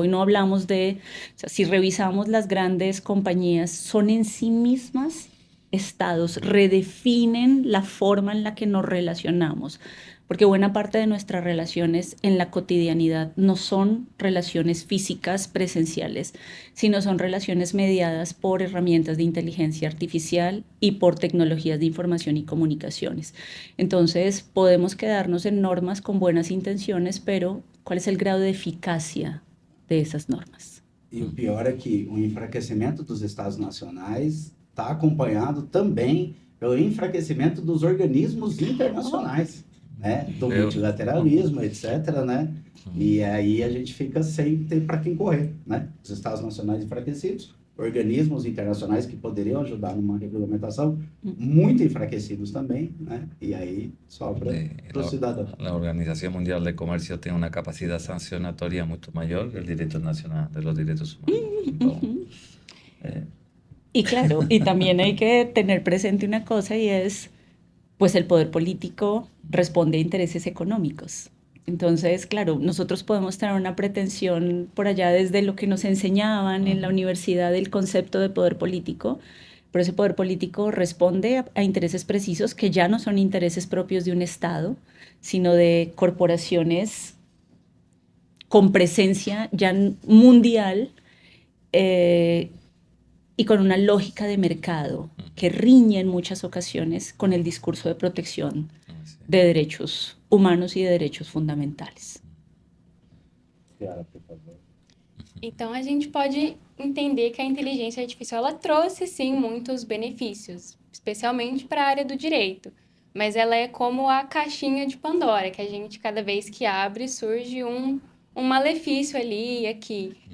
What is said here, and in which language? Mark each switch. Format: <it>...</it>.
<es>Hoy no hablamos de, o sea, si revisamos las grandes compañías, son en sí mismas estados, redefinen la forma en la que nos relacionamos, porque buena parte de nuestras relaciones en la cotidianidad no son relaciones físicas presenciales, sino son relaciones mediadas por herramientas de inteligencia artificial y por tecnologías de información y comunicaciones. Entonces, podemos quedarnos en normas con buenas intenciones, pero ¿cuál es el grado de eficacia de esas normas?</es> <pt>E o pior é que o enfraquecimento dos Estados nacionais está acompanhado também pelo enfraquecimento dos organismos internacionais, né? Do multilateralismo, etc., né? E aí a gente fica sem ter para quem correr, né? Os Estados nacionais enfraquecidos, organismos internacionais que poderiam ajudar numa regulamentação muito enfraquecidos também, né? E aí sobra para o cidadão.</pt> <es>La Organización Mundial de Comercio tiene una capacidad sancionatoria mucho mayor que el derecho nacional de los derechos humanos. Y claro, y también hay que tener presente una cosa, y es, pues el poder político responde a intereses económicos. Entonces, claro, nosotros podemos tener una pretensión por allá desde lo que nos enseñaban en la universidad del concepto de poder político, pero ese poder político responde a intereses precisos que ya no son intereses propios de un Estado, sino de corporaciones con presencia ya mundial, y con una lógica de mercado que riñe en muchas ocasiones con el discurso de protección de derechos humanos e de derechos fundamentales.</es> <pt>Então, a gente pode entender que a inteligência artificial ela trouxe, sim, muitos benefícios, especialmente para a área do direito. Mas ela é como a caixinha de Pandora, que a gente, cada vez que abre, surge um malefício ali e aqui.</pt>